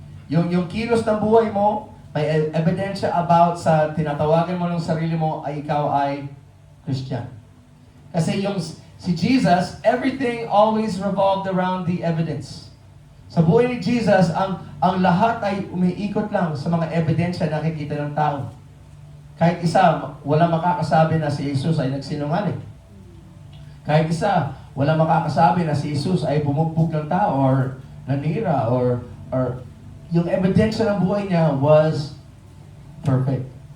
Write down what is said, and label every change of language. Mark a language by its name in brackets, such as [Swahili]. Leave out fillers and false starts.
[Filipino] Yung kilos ng buhay mo, may ebidensya about sa tinatawagan mo ng sarili mo ay ikaw ay Christian. Kasi si Jesus, [English] everything always revolved around the evidence. [Filipino] Sa buhay ni Jesus, ang lahat ay umiikot lang sa mga ebidensya na nakikita ng tao. Kahit isa, wala makakasabi na si Jesus ay nagsinungaling. Kahit isa, wala makakasabi na si Jesus ay bumugbog ng tao or nanira or yung ebidensya ng buhay niya [English] was perfect.